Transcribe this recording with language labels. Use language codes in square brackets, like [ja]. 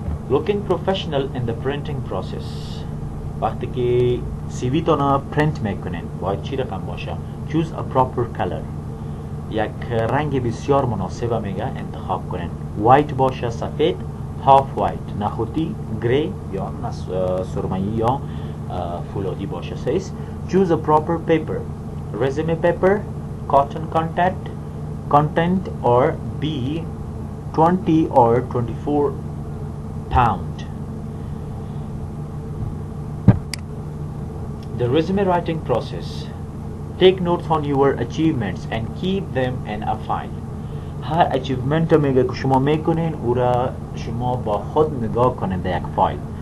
[en] Looking professional in the printing process. [fa] وقتی که CV تو نا print میکنین باید چی رقم باشه؟ [en] Choose a proper color. [fa] یک رنگ بسیار مناسب میگه انتخاب کنین. وایت باشه، سفید، هاف وایت، نخودی، گری یا سرمایی یا فولادی باشه. [en] says choose a proper paper. Resume paper, cotton content or be 20 or 24 pound. The resume writing process. Take notes on your achievements and keep them in a file. [fa] هر achievement میگه که شما میکنین او را شما با خود نگاه کنین در یک فایل.